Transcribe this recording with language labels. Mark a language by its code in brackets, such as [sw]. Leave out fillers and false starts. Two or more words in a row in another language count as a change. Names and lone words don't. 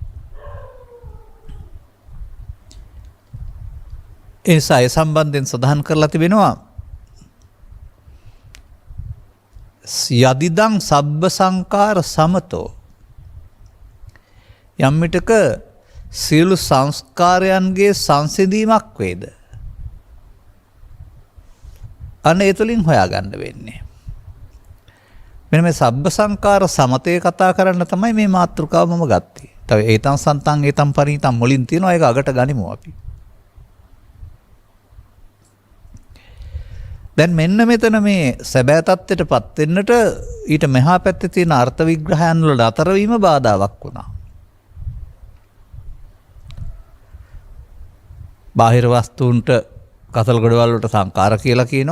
[si] ඒ නිසා ඒ සම්බන්ධයෙන් සඳහන් කරලා තිබෙනවා [pi] යදිදං සබ්බ සංකාර සමතෝ [si] යම් විටක සියලු සංස්කාරයන්ගේ සංසිඳීමක් වේද අන්න ඒ තුලින් හොයාගන්න වෙන්නේ. මෙන්න මේ [pi] සබ්බ සංකාර සමතේ [si] කතා කරන්න තමයි මේ මාතෘකාව මම ගත්තේ. තව [pi] ඒතං සන්තං ඒතං පරිණිතං [si] මුලින් තියෙනවා ඒක අගට ගනිමු අපි. දැන් මෙන්න මෙතන මේ සැබෑ තත්ත්වයටපත් වෙන්නට ඊට මෙහා පැත්තේ තියෙන අර්ථ විග්‍රහයන් වල අතර වීම බාධාවක් වුණා. බාහිර වස්තුන්ට කසල් ගොඩවල් වලට සංකාර කියලා කියනවා.